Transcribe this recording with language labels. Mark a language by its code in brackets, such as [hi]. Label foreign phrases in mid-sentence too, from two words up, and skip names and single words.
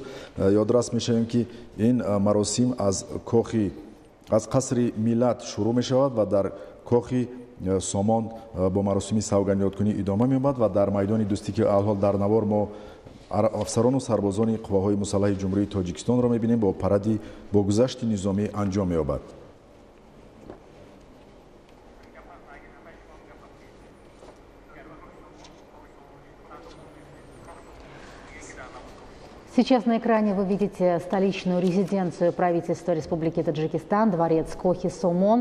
[tg] Ёдрас мешавем ки ин маросим аз қасри миллат шурӯъ мешавад ва дар кохи Сомон бо маросими савганёткунӣ идома меёбад ва дар майдони Дӯстики алҳол дар навор мо афсарону сарбозони қувваҳои мусаллаҳи ҷумҳурии Тоҷикистонро мебинем бо паради бо гузашти низомӣ анҷом меёбад. [ru] Сейчас на экране вы видите столичную резиденцию правительства Республики Таджикистан, дворец Кохи Сомон.